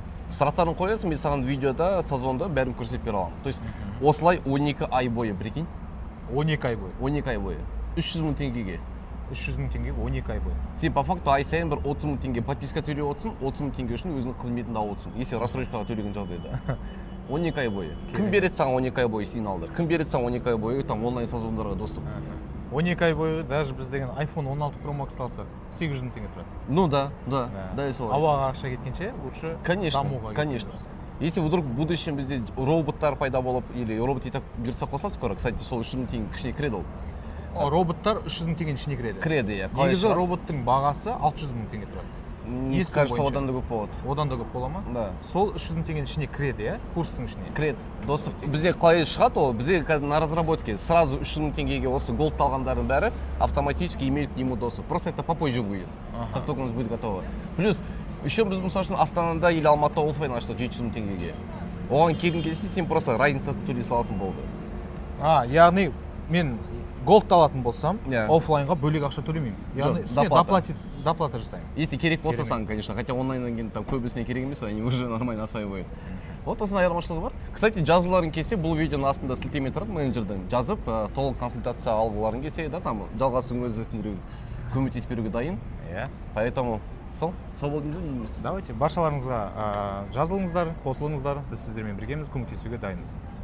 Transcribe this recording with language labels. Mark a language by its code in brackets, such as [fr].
[kk] Сұрақтарын қоясың, мен саған видеода, сазонда бәрін көрсетіп бере аламын. То есть осылай 12 ай бойы, прикинь. 12 ай бойы? 12 ай бойы. 300 мың теңгеге. 300 мың теңге 12 ай бойы. Сен по факту ай сайын бір 30 мың теңге подписка төлеп отырсың, 30 мың теңге үшін өзінің қызметін алып отырсың. Если рассрочкаға төлеген жағдайда. 12 ай бойы. Кім береді саған 12 ай бойы сигналдар? Кім береді саған 12 ай бойы там онлайн сазондарға доступ? 12 ай бойы даже біз деген iPhone 16 Pro Max алсақ 800 мың теңге тұрады. [ru] Ну да, [kk] и солай. Ауаға ақша кеткенше лучше дамуға. Конечно. Если вдруг в будущем бізде роботтар пайда болып, или робот етіп бұйыртса қоса скоро, кстати, сол 300 мың теңге кішіне кіреді ол. Роботтар 300 мың теңгенің ішіне кіреді? Кіреді, иә. Негізі роботтың бағасы 600 мың теңге тұрады. [ru] Кажется, [kk] одан да көп болады. Одан да көп бола ма? [ru] Да. [kk] Сол 300 мың теңгенің ішіне кіреді, иә? Курстың ішіне? Кіреді. Доступ, бізде қалай шығады ол, бізде на разработке сразу 300 мың теңгеге осы голд алғандардың бәрі [ru] автоматически имеют к нему доступ. Просто это попозже будет, как только у нас будет готово. [kk] Плюс, еще біз мысалы үшін Астанада или Алматыда оффлайн аштық 700 мың теңгеге. Оған келген кезде сен просто разницасын төлей саласың болды. Яғни мен голд алатын болсам, оффлайнға бөлек ақша төлемеймін. Яғни доплата жасаймын. Если керек болса саған, конечно, хотя онлайннан кейін там көбісіне керек емес, [ru] они уже нормально осваивают. [kk] Вот осындай айырмашылығы бар. Кстати, жазыларын келсе, бұл видеоның астында сілтеме тұрады менеджердің. Жазып, толық консультация алғыларын келсе, да, там жалғасын өзі көмектесіп беруге дайын. Поэтому сау болдыңыздар дейміз. Давайте, баршаларыңызға жазылыңыздар, қосылыңыздар. Біз сіздермен біргеміз, көмектесуге дайынбыз.